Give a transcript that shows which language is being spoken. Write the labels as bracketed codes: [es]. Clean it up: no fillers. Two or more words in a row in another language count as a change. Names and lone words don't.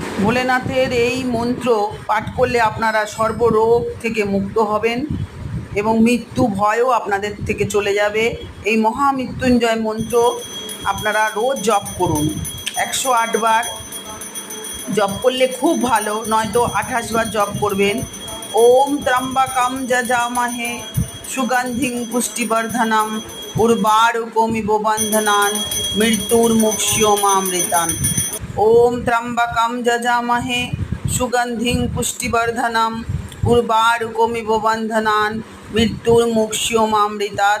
[bn] ভোলেনাথের এই মন্ত্র পাঠ করলে আপনারা সর্বরোগ থেকে মুক্ত হবেন এবং মৃত্যু ভয়ও আপনাদের থেকে চলে যাবে। এই মহামৃত্যুঞ্জয় মন্ত্র আপনারা রোজ জপ করুন। 108 বার জপ করলে খুব ভালো, নয়তো 28 বার জপ করবেন। [sa] ওম ত্র্যম্বকম যজামহে সুগন্ধিং পুষ্টিবর্ধনম উর্বারুকমিব বন্ধনান মৃত্যুর্মুক্ষীয়মামৃতান। ওম ত্র্যম্বকম যজামহে সুগন্ধিং পুষ্টিবর্ধনম উর্বারুকমিব বন্ধনান মৃত্যুর্মুক্ষীয়মামৃতাৎ।